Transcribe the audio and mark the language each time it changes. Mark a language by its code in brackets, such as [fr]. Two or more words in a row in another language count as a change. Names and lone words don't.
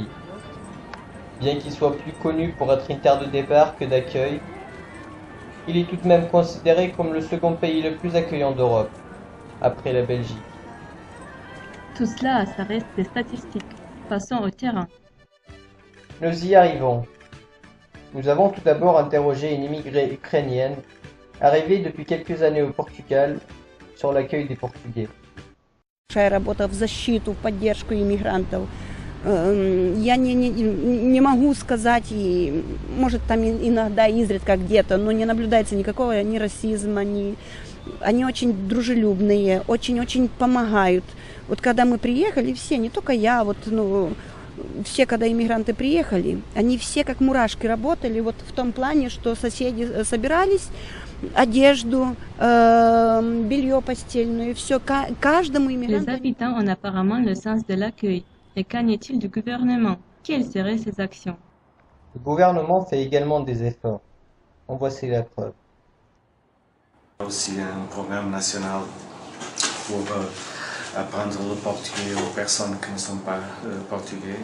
[fr] Bien qu'il soit plus connu pour être une terre de départ que d'accueil, il est tout de même considéré comme le second pays le plus accueillant d'Europe, après la Belgique. Tout cela, ça reste des statistiques. Passons au terrain. Nous y arrivons. Nous avons tout d'abord interrogé une immigrée ukrainienne arrivée depuis quelques années au Portugal sur l'accueil des Portugais. [ru] Большая работа в защиту, в поддержку иммигрантов. Я не могу сказать, и, может там иногда изредка где-то, но не наблюдается никакого ни расизма, они очень дружелюбные, очень-очень помогают. Вот когда мы приехали, все, не только я, вот, ну, все, когда иммигранты приехали, они все как мурашки работали, вот в том плане, что соседи собирались, одежду, белье постельное, все, каждому иммигранту. [fr] Les habitants ont apparemment le sens de l'accueil. Mais qu'en est-il du gouvernement? Quelles seraient ses actions? Le gouvernement fait également des efforts. En voici la preuve. Aussi un programme national pour apprendre le portugais aux personnes qui ne sont pas portugais.